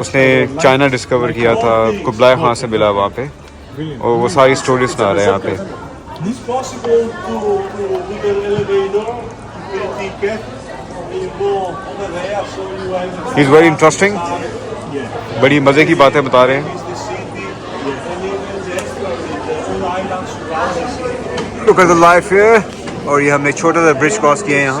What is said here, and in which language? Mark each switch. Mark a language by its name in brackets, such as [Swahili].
[Hindi] उसने China discover किया था कुबलाई खान से मिला वहाँ पे और वो सारी स्टोरी सुना रहे हैं यहाँ पे [English] It's possible to with an elevator, get a ticket, and you go over there, so you enter. He's very interesting. [Hindi] बड़ी मज़े की बातें बता रहे हैं [English] It's the city, and even the estuary, the whole island surrounds the city. Look at the life here [Hindi] और ये हमने एक छोटा सा ब्रिज क्रॉस किया है यहाँ